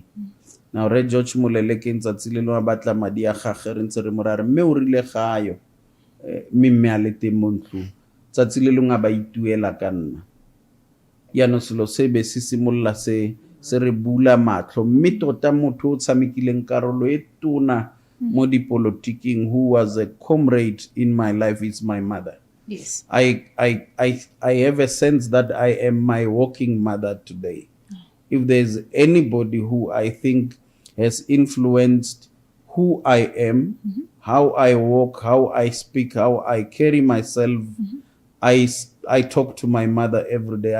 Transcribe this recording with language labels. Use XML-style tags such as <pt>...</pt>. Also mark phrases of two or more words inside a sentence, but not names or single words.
<tn>Now Re George Moleleke tsatsi le lengwe batla madi a gagwe re ntse re morare mme o rile gayo mme a le teng mo ntlong tsatsi le lengwe ba ituela ka nna. Yaanong selo se be se simolola se re bula matlho mme tota motho o tshamekileng karolo e tona mo dipolotiking</tn> <en>who was a comrade in my life is my mother. Yes. I have a sense that I am my walking mother today. If there's anybody who I think has influenced who I am, how I walk, how I speak, how I carry myself, I talk to my mother every day.</en>